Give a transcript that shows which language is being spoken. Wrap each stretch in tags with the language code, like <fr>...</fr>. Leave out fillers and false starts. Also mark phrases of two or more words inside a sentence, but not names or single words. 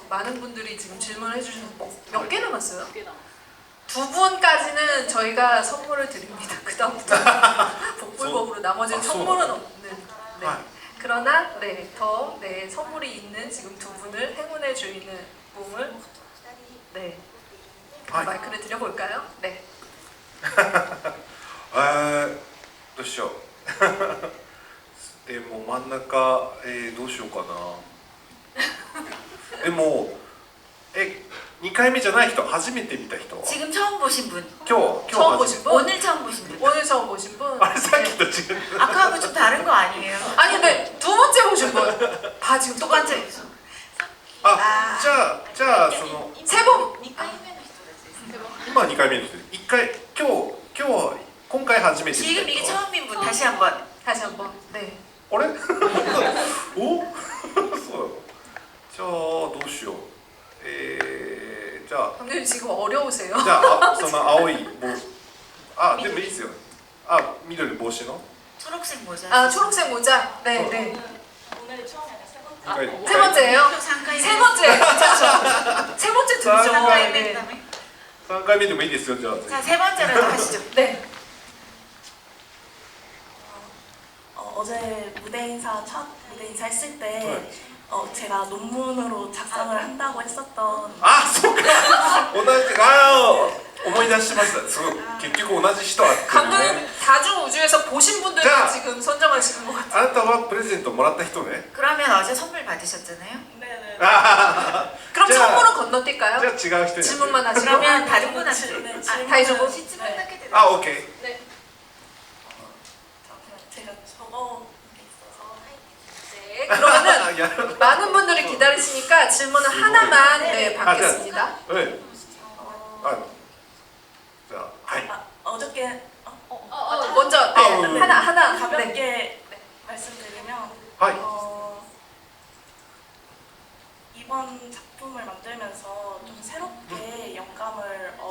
<ko>많은 분들이 지금 질문을 해주셔서 몇 개 남았어요? 2분까지는 저희가 선물을 드립니다. 그 다음부터 복불복으로 나머지는 선물은 없는. 네. 그러나 선물이 있는 지금 2분을 행운의 주인을 몸을 마이크를 드려볼까요? 네.</ko> <ja>どうしよう。でも真ん中、どうしようかな。でも2回目じゃない人、初めて見た人は</ja> <ko>지금 처음 보신 분,</ko> <ja>今日</ja> <ko>처음</ko> <ja>初め</ja> <ko>보신 분? 오늘 처음 보신 분. 오늘 처음 보신 분?</ko> <ja>あれさっきと違う。</ja> <ko>아까하고 좀 다른 거 아니에요? 아니 근데 2번째 보신 분? 다 지금 똑같아. 똑같아요.</ko> <ja>あ、じゃあその</ja> <ko>3번!</ko> <ja>2回目の人たちですね。今2回目の人、1回今回初めて見た</ja> <ko>지금 이게</ko> <ja>人。</ja> <ko>처음인 분 다시 한번. 다시 한번. 네.</ko> <ja>あれおそうじゃあどうしよう。じゃあ</ja> <ko>감독님 지금 어려우세요.</ko> <ja>じゃあその青い帽子、でもいいですよ。緑帽子の</ja> <ko>초록색 모자. 아, 초록색 모자. 네, 네. 1 세 번째예요? 상가에 세 번째. 괜찮죠? 세 번째 들죠. 상가에 네. 맨 다음에.</ko> <ja>3 回目でもいいですよ。じゃあぜひ</ja> <ko>자, 세 번째라도 하시죠. 네. 어제 무대 인사 첫 무대 인사 했을 때 네. 제가 논문으로 작성을 한다고 했었던</ko> <ja>そうか同じ思い出しました。そう結局同じ人は</ja> <ko>감독님 다중 우주에서 보신 분들을 자. 지금 선정하시는 것 같아요.</ko> <ja>あなたはプレゼントもらった人ね。</ja> <ko>그러면 어제 선물 받으셨잖아요. 네네. 그럼 자. 선물은 건너뛸까요?</ko> <ja>じゃあ違う人に。</ja> <ko>질문만 하시고. 그러면 다른 분한테. 네, 다 해주고. 시쯤 끝났게 되요</ko> <ja>オッケー。</ja> <ko>네. 제가 적어온 게 있어서 네. 그러면은</ko> <ja>やる。</ja> <ko>많은 분들이 기다리시니까 질문을 하나만 받겠습니다.</ko> <ja>うん。じゃあはい。</ja> <ko>어저께 먼저 네, 하나 네. 가볍게 말씀드리면</ko> <ja>はい。</ja> <ko>이번 작품을 만들면서 좀 새롭게 영감을</ko>